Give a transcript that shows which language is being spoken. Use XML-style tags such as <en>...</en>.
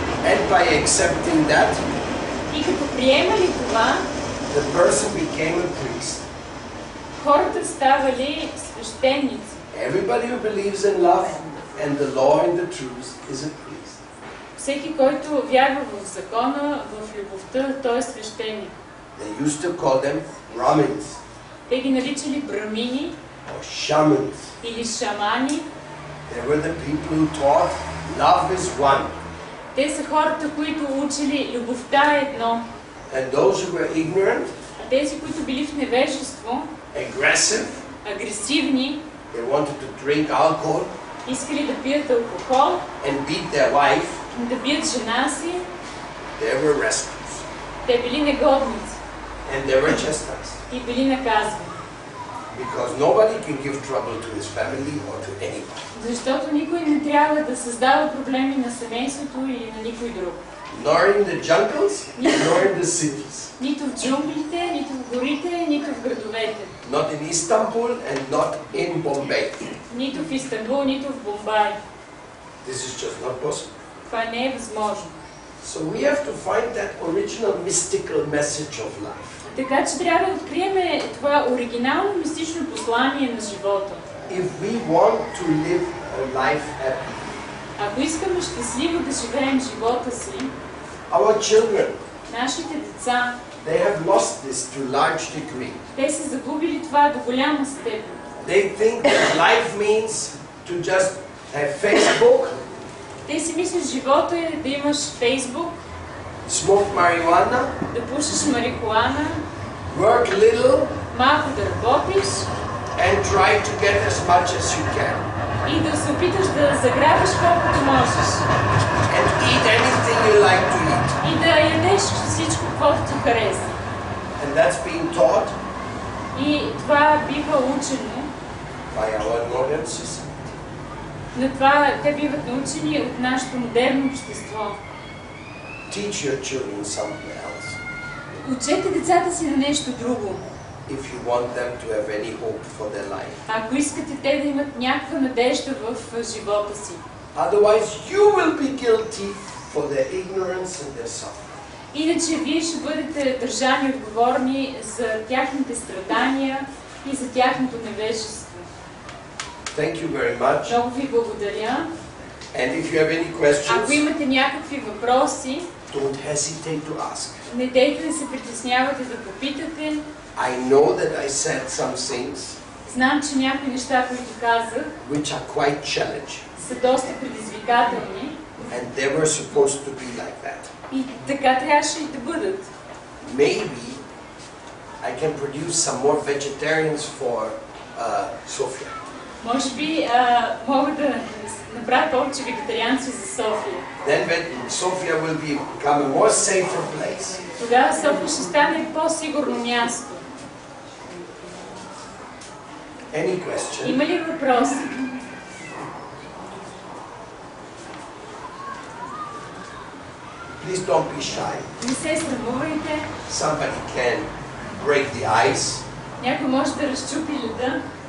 <en>And by accepting that,</en> <bg>и като приемали това,</bg> <en>the person became a priest.</en> <bg>Хората ставали свещеници.</bg> <en>Everybody who believes in love and the law and the truth is a priest.</en> <bg>Всеки, който вярва в закона, в любовта, той е свещеник.</bg> <en>They used to call them Brahmins.</en> <bg>Те ги наричали брамини</bg> <en>or shamans.</en> <bg>или шамани.</bg> <en>They were the people who taught love is one.</en> <bg>Те са хората, които учили любовта е едно.</bg> <en>And those who were ignorant,</en> <bg>А тези, които били в невежество,</bg> <en>aggressive,</en> <bg>агресивни,</bg> <en>they wanted to drink alcohol,</en> <bg>искали да пият алкохол,</bg> <en>and beat their wife,</en> <bg>да бият жена си,</bg> <en>they were restless.</en> <bg>те били негодници</bg> <en>And they were chastised.</en> <bg>и били наказвани.</bg> <en>Because nobody can give trouble to his family or to anybody.</en> <bg>Защото никой не трябва да създава проблеми на семейството или на никой друг.</bg> <en>Nor in the jungles, nor in the cities.</en> <bg>Нито в джунглите, нито в горите, нито в градовете.</bg> <en>Not in Istanbul and not in Bombay.</en> <bg>Нито в Истанбул, нито в Бомбай.</bg> <en>This is just not possible.</en> <bg>Това не е възможно.</bg> <en>So we have to find that original mystical message of life.</en> <bg>Така че трябва да открием това оригинално мистично послание на живота.</bg> <en>If we want to live a life happy,</en> <bg>Ако искаме щастливо да живеем живота си,</bg> <en>our children,</en> <bg>нашите деца,</bg> <en>they have lost this to large degree.</en> <bg>те са загубили това до голяма степен.</bg> <en>They think that life means to just have Facebook,</en> <bg>Те си мислят, живота е да имаш Фейсбук,</bg> <en>smoke marijuana,</en> <bg>да пушиш марихуана,</bg> <en>work little,</en> <bg>малко да работиш</bg> <en>and try to get as much as you can.</en> <bg>и да се опиташ да заграбиш колкото можеш.</bg> <en>And eat anything you like to eat.</en> <bg>И да ядеш всичко, каквото ти хареса.</bg> <en>And that's being taught</en> <bg>И това бива учено,</bg> <en>by our modern society.</en> <bg>на това те биват научени от нашето модерно общество.</bg> <en>Teach your children something else</en> <bg>Учете децата си на нещо друго.</bg> <en>if you want them to have any hope for their life.</en> <bg>Ако искате те да имат някаква надежда в живота си.</bg> <en>Otherwise, you will be guilty for their ignorance and their suffering.</en> <bg>Иначе вие ще бъдете държани отговорни за тяхните страдания и за тяхното невежество.</bg> <en>Thank you very much.</en> <bg>Много ви благодаря.</bg> <en>And if you have any</en> <bg>Ако</bg> <en>questions,</en> <bg>имате някакви въпроси,</bg> <en>don't hesitate to ask.</en> <bg>не дейте да се притеснявате да попитате.</bg> <en>I know that I said some things</en> <bg>Знам, че някои неща, които казах,</bg> <en>which are quite challenging,</en> <bg>са доста предизвикателни</bg> <en>and they were supposed to be like that.</en> <bg>и така трябваше и да бъдат.</bg> <en>Maybe I can produce some more vegetarians for Sofia.</en> <bg>Може би мога да направя повече вегетарианци за София.</bg> <en>Then Sofia will become a more safer place.</en> <bg>Тогава София ще стане по-сигурно място.</bg> <en>Any question?</en> <bg>Има ли въпроси?</bg> <en>Please don't be shy.</en> <bg>Не се срамувайте.</bg> <en>Somebody can break the ice.</en> <bg>Някой може да разчупи леда.</bg>